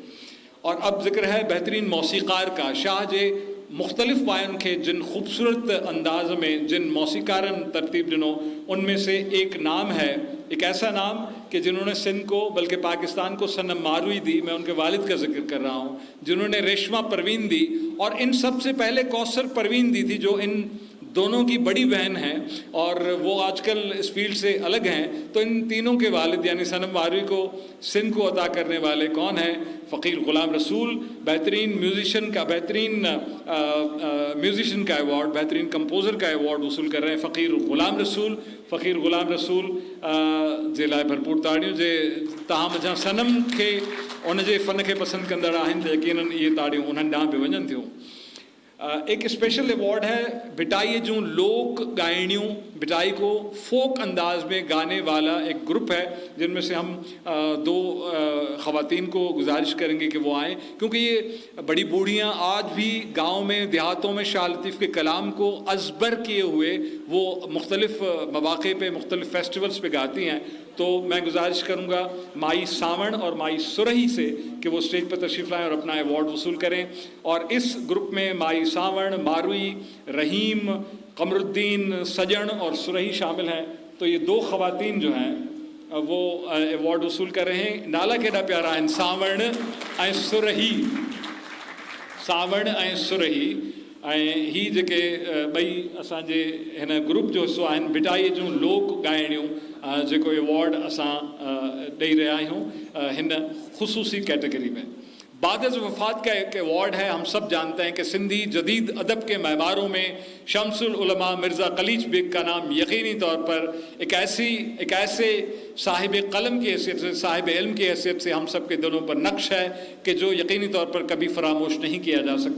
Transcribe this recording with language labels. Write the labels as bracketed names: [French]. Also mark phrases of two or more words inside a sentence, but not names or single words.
[Urdu] اور اب ذکر ہے بہترین موسیقار کا. [Sindhi] शाह जे मुख्तलिफ वायन के जिन खूबसूरत अंदाज में जिन मौसीकारन तरतीब दिनों, [Urdu] ان میں سے ایک نام ہے، ایک ایسا نام کہ جنہوں نے سندھ کو بلکہ پاکستان کو صنم ماروی دی، میں ان کے والد کا ذکر کر رہا ہوں، جنہوں نے ریشماں پروین دی اور ان سب سے پہلے کوثر پروین دی تھی، جو ان دونوں کی بڑی بہن ہیں اور وہ آج کل اس فیلڈ سے الگ ہیں. تو ان تینوں کے والد یعنی صنم ماروی کو سندھ کو عطا کرنے والے کون ہیں? فقیر غلام رسول۔ بہترین میوزیشن کا ایوارڈ، بہترین کمپوزر کا ایوارڈ وصول کر رہے ہیں فقیر غلام رسول [Sindhi] जे लाइ भरपूर ताड़ियूं। जे तव्हां मुंहिंजा सनम खे उन जे फ़न खे पसंदि कंदड़ आहिनि त यकीनन इहे ताड़ियूं उन्हनि ॾांहुं बि वञनि थियूं। [Urdu] ایک اسپیشل ایوارڈ ہے بھٹائی جوں لوک گائنیوں، بھٹائی کو فوک انداز میں گانے والا ایک گروپ ہے، جن میں سے ہم دو خواتین کو گزارش کریں گے کہ وہ آئیں، کیونکہ یہ بڑی بوڑھیاں آج بھی گاؤں میں دیہاتوں میں شاہ لطیف کے کلام کو ازبر کیے ہوئے وہ مختلف موقعے پہ مختلف فیسٹیولز پہ گاتی ہیں. تو میں گزارش کروں گا مائی ساون اور مائی سُرہی سے کہ وہ اسٹیج پر تشریف لائیں اور اپنا ایوارڈ وصول کریں. اور اس گروپ میں مائی ساون، ماروی، رحیم، قمرالدین، سجن اور سُرہی شامل ہیں. تو یہ دو خواتین جو ہیں وہ ایوارڈ وصول کر رہے ہیں. [Sindhi] नाला केॾा प्यारा आहिनि, सावण ऐं सुरही, सावण ऐं सुरही। ऐं ही जेके ॿई असांजे हिन ग्रुप जो हिसो आहिनि, बिटाई जूं लोक गायणियूं, जेको एवॉर्ड असां ॾेई रहिया आहियूं हिन ख़ुसूसी कैटेगरी में। [Urdu] بعد وفات کا ایک ایوارڈ ہے۔ ہم سب جانتے ہیں کہ سندھی جدید ادب کے معماروں میں شمس العلماء مرزا قلیچ بیگ کا نام یقینی طور پر ایک ایسے صاحب قلم کی حیثیت سے، صاحب علم کی حیثیت سے ہم سب کے دلوں پر نقش ہے کہ جو یقینی طور پر کبھی فراموش نہیں کیا جا سکتا.